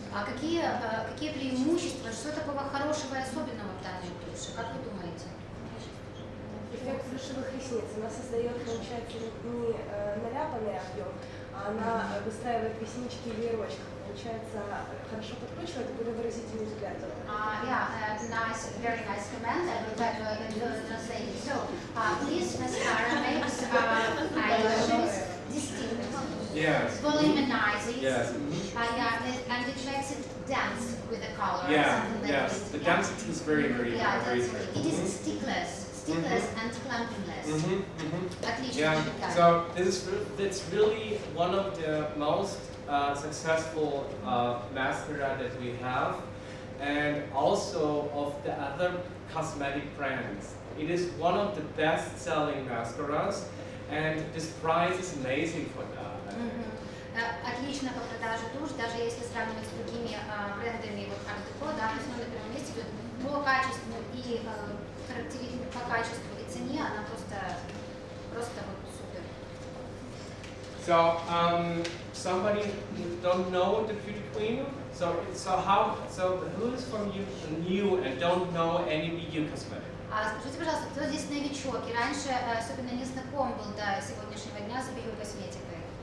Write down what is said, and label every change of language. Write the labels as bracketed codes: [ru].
[ru] А какие преимущества, что такого хорошего и особенного в данной туши? Как вы думаете? Эффект плюшевых ресниц. Она создает, получается, не наляпанный объем, а она выстраивает реснички в веерочках. Получается, хорошо подкручивает, более выразительный взгляд. [en] Nice, very nice comment. I will try to translate it. So, this mascara makes eyelashes distinct. Yes. Voluminizes. Yes. And it makes it dance with the color. Yeah, something like yes. this. The density is very good. It is stickless and clumpingless. [ru] Отлично. [en] Yeah. So that's really one of the most successful mascara that we have, and also of the other cosmetic brands. It is one of the best-selling mascaras, and this price is amazing for that. [ru] Отлично по продаже тушь, даже если сравнивать с другими брендами вот Art Deco, да, то есть на первом месте идет по качеству и по качеству и цене, она просто вот супер. [en] So somebody don't know the beauty queen. So who is from you new and don't know any BU cosmetic? [ru] Скажите, пожалуйста, кто здесь новичок и раньше особенно не знаком был до сегодняшнего дня с BU косметикой?